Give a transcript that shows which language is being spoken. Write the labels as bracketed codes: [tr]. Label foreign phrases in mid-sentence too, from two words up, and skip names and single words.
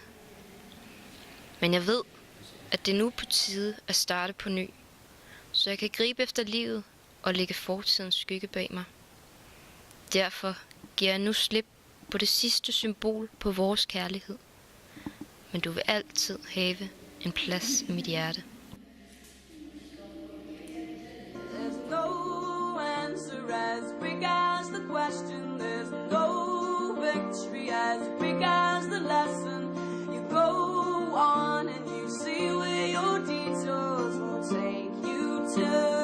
[da] Men jeg ved, at det er nu på tide at starte på ny, så jeg kan gribe efter livet og lægge fortidens skygge bag mig. Derfor giver jeg nu slip på det sidste symbol på vores kærlighed. Men du vil altid have en plads i mit hjerte. [en] There's no answer as big as the question. There's no victory as big as the lesson. You go on and you see where your detours will take you to.